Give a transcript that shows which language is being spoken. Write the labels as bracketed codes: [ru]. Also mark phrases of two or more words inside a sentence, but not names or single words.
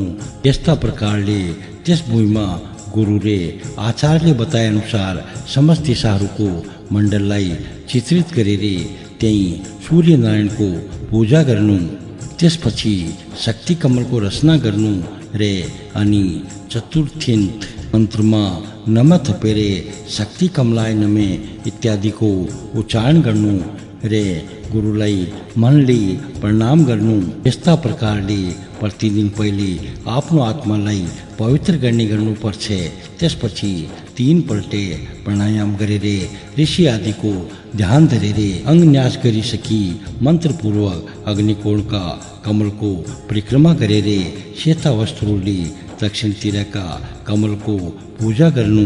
[ne] यस्ता प्रकारले त्यस भूमिमा गुरु रे आचार्यले बताए अनुसार समस्त दिशाहरूको मण्डललाई चित्रित गरेर त्यही सूर्यनारायणको पूजा गर्नु, त्यसपछि शक्ति कमलको रचना गर्नु रे अनि चतुर्थीन्त मन्त्रमा नमः थपेरे [sa] शक्ति कमलाय नमे [ne] इत्यादिको उच्चारण गर्नु रे गुरुलाई मनले प्रणाम गर्नु। यस्ता प्रकारले प्रतिदिन पहिले आफ्नो आत्मालाई पवित्र गर्ने गर्नुपर्छ। त्यसपछि 3 पल्टे प्राणायाम गरेर ऋषि आदिको ध्यान धरेर अङ्गन्यास गरिसकी मन्त्रपूर्वक अग्निकोणका कमलको परिक्रमा गरेर सेता वस्त्रले दक्षिणतिरका कमलको पूजा गर्नु।